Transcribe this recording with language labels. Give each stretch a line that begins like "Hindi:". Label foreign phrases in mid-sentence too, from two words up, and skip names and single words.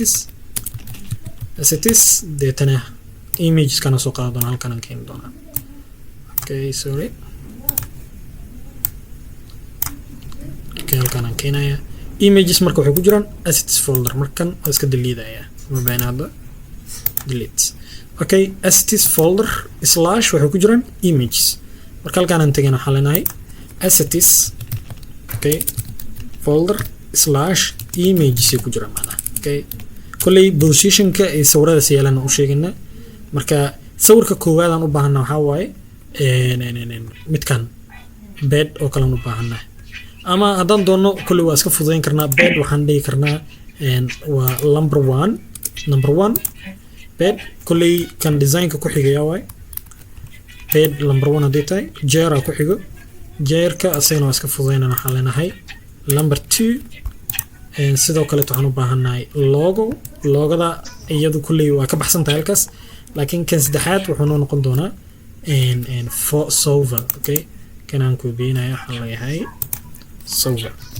Somali: assets deetana images-kana soo qaada doonaa halkan aan keeni doonaa okay sorry okay halkan aan keenaya images marka waxay ku jiraan
English: assets folder
Somali: markan waa iska deleedaya ma baahan hadda
English: delete okay assets folder slash
Somali: waxay ku jiraan images marka halkan aan tagayna waxaan leenahay assets
English: okay folder slash images
Somali: ku jiraan macnaha okay kulli positionka ee sawirada siyaalan u sheegina marka sawirka koowaad aan u baahanaa waxa waaye midkan bed oo kale aan u baahanaa ama haddaan doono kulli waa iska fududeyn karnaa bed waxaan dhihi karnaa waa
English: number one bed
Somali: kulli kan designka ku xigaya waaye
English: bed number 1
Somali: hadii tahay jeer ku xigo jeerka asagana waa iska fududeynana waxaan leenahay
English: number 2
Somali: sidoo kale waxaan u baahanahay logada iyadu kulli waa ka baxsan tahay halkaas laakiin kan saddexaad wuxuu noo noqon doonaa
English: for solver okay
Somali: kanaan ku beenayo waxaan leeyahay solver